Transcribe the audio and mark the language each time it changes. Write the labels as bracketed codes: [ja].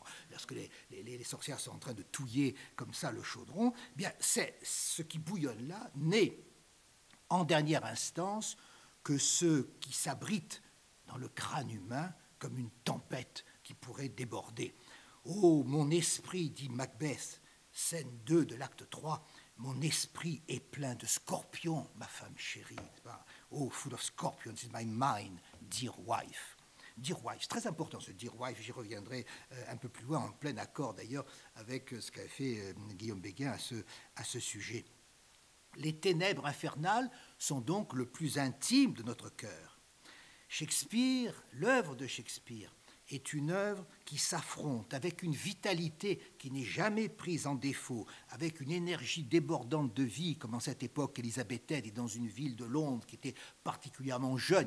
[fr] Lorsque les sorcières sont en train de touiller comme ça le chaudron, bien c'est ce qui bouillonne là n'est en dernière instance que ceux qui s'abritent dans le crâne humain comme une tempête qui pourrait déborder. Oh, mon esprit, dit Macbeth, scène 2 de l'acte 3, mon esprit est plein de scorpions, ma femme chérie. [en] Oh, full of scorpions is my mind, dear wife. Dear wife, [fr] c'est très important ce [en] dear wife, [fr] j'y reviendrai un peu plus loin, en plein accord d'ailleurs avec ce qu'a fait Guillaume Béguin à ce sujet. Les ténèbres infernales sont donc le plus intime de notre cœur. Shakespeare, l'œuvre de Shakespeare, est une œuvre qui s'affronte avec une vitalité qui n'est jamais prise en défaut, avec une énergie débordante de vie, comme en cette époque élisabéthaine et dans une ville de Londres qui était particulièrement jeune.